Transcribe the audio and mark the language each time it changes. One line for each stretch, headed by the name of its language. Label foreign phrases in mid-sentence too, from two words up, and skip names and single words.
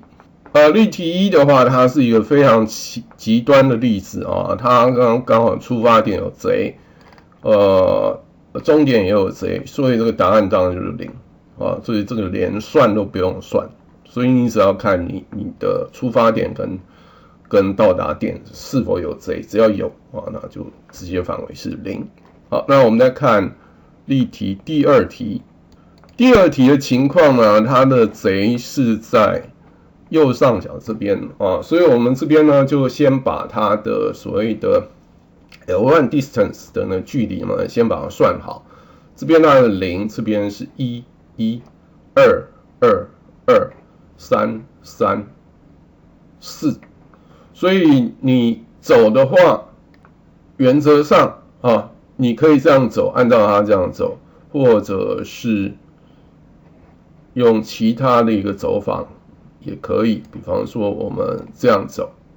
Chinese: 例題1的話，它是一個非常極端的例子啊，它剛好出發點有賊，終點也有賊，所以這個答案當然就是0啊，所以這個連算都不用算，所以你只要看你的出發點跟到達點是否有賊，只要有啊，那就直接範圍是0。好，那我們再看例題第2題。第2題的情況呢，它的賊是在右上角這邊啊，所以我們這邊呢就先把它的所謂的
English: L1 distance
Chinese: 的呢距離呢先把它算好。這邊它的0，這邊是1 1 2 2 2 3 3 4，所以你走的話，原則上啊，你可以這樣走，按照它這樣走，或者是用其他的一個走法也可以，比方說我們這樣走，